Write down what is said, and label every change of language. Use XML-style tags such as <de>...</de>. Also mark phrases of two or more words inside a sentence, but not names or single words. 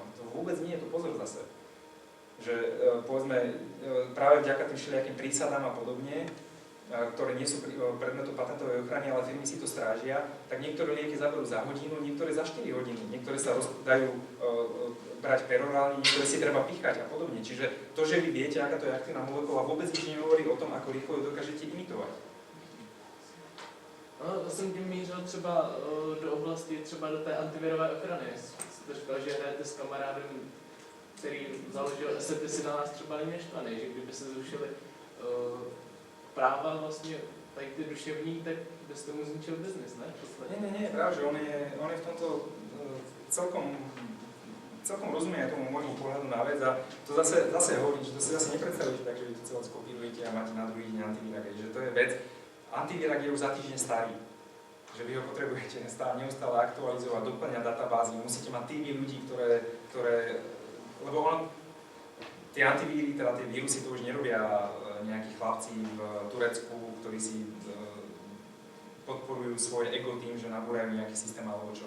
<sk>To vôbec nie je to pozor zase. Že povedzme, práve vďaka tým všelijakým prísadám a podobne, ktoré nie sú predmetom patentovej ochrany, ale firmy si to strážia, tak niektoré lieky zaberú za hodinu, niektoré za 4 hodiny, niektoré sa dajú brať perorálne, niektoré si treba píchať a podobne. Čiže to, že vy viete, aká to je aktívna molekula, vôbec nič nehovorí o tom, ako rýchlo ju dokážete imitovať.</sk> <cs>No, já jsem tím mířil třeba do oblasti, třeba do té antivirové ochrany. Jste říkal, že hrajete s kamarádem, který založil SETI, si na nás třeba není neštvaný, že kdyby se zrušili práva vlastně tady ty duševní, tak byste mu zničil biznis, ne?</cs> <sk>Nie, práve, že on je v tomto celkom rozumie tomu môjmu pohľadu na vec a to zase hovorím, že to si zase nepredstavujete tak, že vy to celé skopírujete a máte na druhý deň antivirák, že to je vec. Antivirák je už za týždeň starý, že vy ho potrebujete neustále aktualizovať, doplňať databázy, musíte mať týmy ľudí, lebo tie antivíry, teda tie vírusy to už nerobia nejakí chlapci v Turecku, ktorí si podporujú svoj ego tým, že nabúrajú nejaký systém alebo čo.</sk>